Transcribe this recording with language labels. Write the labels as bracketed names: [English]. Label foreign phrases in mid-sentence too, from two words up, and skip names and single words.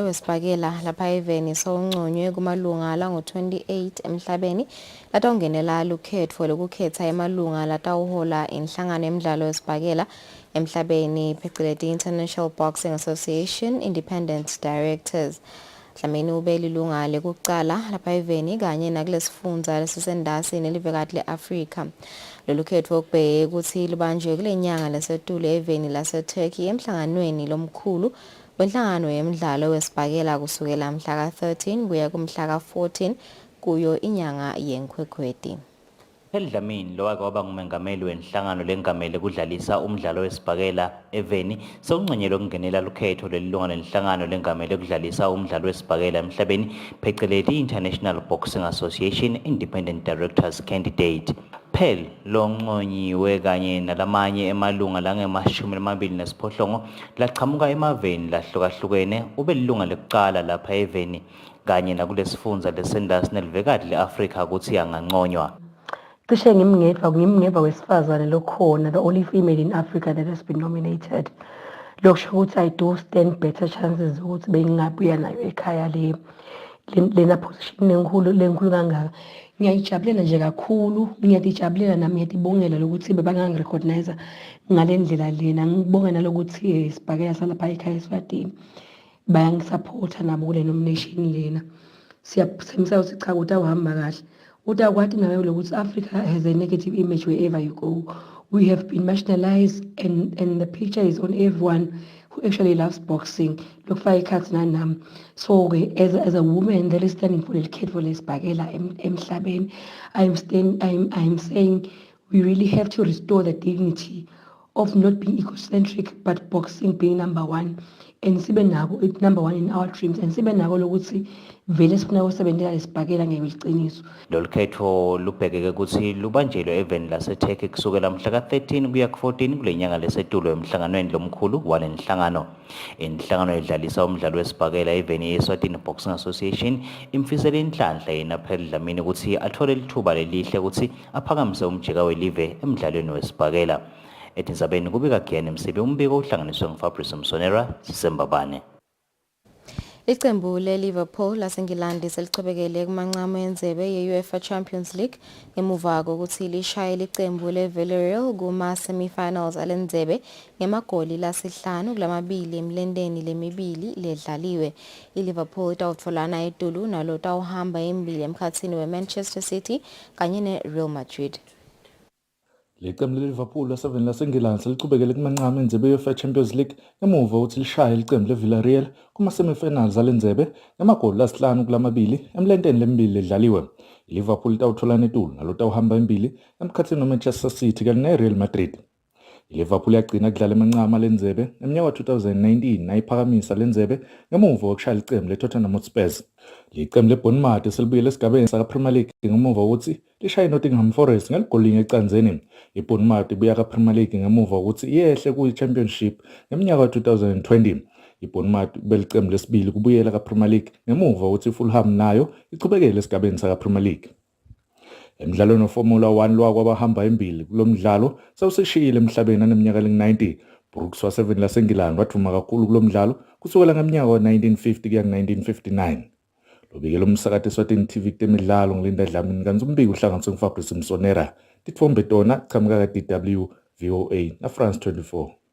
[Swati] wesibhakela lapha eVeni sowunconywe kumalunga la ngo-28 emhlabeni latawungenela lukhetfo lokukhetha emalunga latawuhola inhlangano yemidlalo wesibhakela emhlabeni phecelezi International Boxing Association Independent Directors. Dlamini ube lilunga lekucala lapha eVeni kanye nakulesifundza lesisendasi nelivekati le-Afrika. Lolu khetho kubheke ukuthi lubanjwe kule nyanga lesetulu eVeni laseTurkey emhlanganweni lomkhulu wenhlangano yemidlalo wesibhakela kusukela mhla ka-13 kuya kumhla ka-14 kuyo inyanga yeNkhwekhweti. Dlamini lo wake waba ngumengameli wenhlangano lengamele kudlalisa umdlalo wesibhakela eVeni sewunconyelwe ukungenela lukhetho lelilunga lenhlangano lengamele kudlalisa umdlalo wesibhakela emhlabeni phecelezi International Boxing Association Independent Directors Candidate. Phel lo nconyiwe kanye nalamanye emalunga langema-28 laqhamuka emaveni lahlukahlukene ube lilunga lekuqala lapha eVeni kanye nakulesifundza lesendasi nelivekati le-Afrika ukuthi anganconywa. Cishe ngimngeva wesifazane lokhona, [English] the only female in Africa that has been nominated. [Swati] Lokusho ukuthi [English] I do stand better chances [Swati] ukuthi bengingabuya nayo ekhaya lena position lenkulu kangaka. Ngiyayijabulela nje kakhulu, ngiyatijabulela nami ngiyatibongela lokuthi bebangangirecognize ngalendlela lena. Ngibonga nalokuthi isibhakela salapha ekhaya eSwatini bayangisupporta nabo kule nomination lena. Siyaphusemisa ukuthi cha ukuthi awuhamba kahle. Utakwati nawe lokuthi [English] Africa has a negative image wherever you go. We have been marginalized and the picture is on everyone who actually loves boxing. Look for a so as a woman that is standing for the kid for this [Swati] bagela emhlabeni, [English] I'm saying we really have to restore the dignity of not being egocentric but boxing being number one. [Swati] And sibe nabo [English] number one in our dreams [Swati] and sibe nabo lokuthi vele sifuna ukusebenzela lesibhakela ngeqiniso. Lolu khetho lubhekeke ukuthi lubanjelwe eVeni laseTurkey kusukela mhla ka-13 kuya ku-14 kule nyanga lesetulu emhlanganweni lomkhulu wale nhlangano. Inhlangano edlalisa umdlalo wesibhakela eVeni ye-Eswatini Boxing Association imfisele inhlanhla yena Phel Dlamini ukuthi athole lithuba lelihle ukuthi aphakamise umjika welive emdlalweni wesibhakela. Etindzabeni kubika Khiyani Msibi umbiko uhlanganiswe nguFabrice Msonera Sisembabane. Iqembu le-Liverpool laseNgilandi selichobekele kumancamo yendzebe ye-UEFA Champions League ngemuva kokuthi lishaye iqembu le-Villarreal kuma-semi-finals alendzebe ngemagoli lasihlanu kulamabili emlendeni lemibili ledlaliwe. I-Liverpool itawutfolana eTulu nalo tawuhamba embili emkhatsini we-Manchester City kanye ne-Real Madrid. Leqembu leLiverpool laseVeni laseNgilandi selichubekele kumancamo endzebe ye-UEFA Champions League ngemuva ukuthi lishaye iqembu leVillarreal kuma-semi-finals alendzebe ngamagoli lasihlanu kulamabili emlendeni lemibili ledlaliwe. iLiverpool itawutholana eTulu nalo tawuhamba embili emkhatsini weManchester City kanye neReal Madrid. iLiverpool yagcina kudlala emancamo alendzebe eminyaka wa-2019 nayiphakamisa lendzebe ngemuva kokushaya iqembu leTottenham Hotspur. Iqembu leBournemouth selibuyele esigabeni saka-Premier League ngemuva kokuthi lishaye iNottingham Forest ngeligoli ecanzeni. iBournemouth ibuya ka-Premier League ngemuva kokuthi iyehle kuyi-Championship ngeminyaka wa-2020. iBournemouth belicembu lesibili kubuyela kaPremier League ngemuva ukuthi iFulham nayo ichubekele esigabeni sakaPremier League. Emidlalweni weFormula 1 lwakwabahamba embili kulomdlalo sawuseshiyile emhlabeni aneminyaka ling-90. Brooks wa7 laseNgilandi wathuma kakhulu kulomdlalo kusukela ngeminyaka wa1950 kuya ku1959. Lobikela umsakathi Eswatini TV kutemidlalo ngilinda Dlamini kanti umbiko uhlanganiswe nguFabrice Msonera. Tithombe tona qhamuka ka-DW VOA na France 24.